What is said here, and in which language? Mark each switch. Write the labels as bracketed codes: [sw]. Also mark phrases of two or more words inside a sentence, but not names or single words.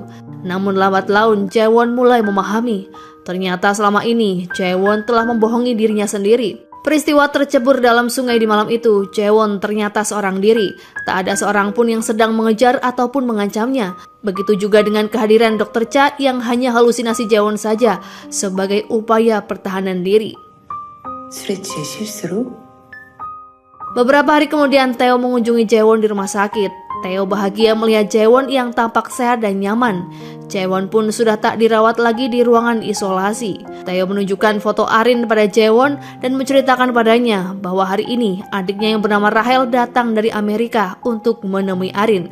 [id] Namun lambat laun Jaewon mulai memahami. Ternyata selama ini Jaewon telah membohongi dirinya sendiri. Peristiwa tercebur dalam sungai di malam itu, Jaewon ternyata seorang diri. Tak ada seorang pun yang sedang mengejar ataupun mengancamnya. Begitu juga dengan kehadiran Dr. Cha yang hanya halusinasi Jaewon saja sebagai upaya pertahanan diri. [ko] 술에 취해 실수로? [id] Beberapa hari kemudian Taeyo mengunjungi Jaewon di rumah sakit. Taeyo bahagia melihat Jaewon yang tampak sehat dan nyaman. Jaewon pun sudah tak dirawat lagi di ruangan isolasi. Taeyo menunjukkan foto Arin pada Jaewon dan menceritakan padanya bahwa hari ini adiknya yang bernama Rahel datang dari Amerika untuk menemui Arin.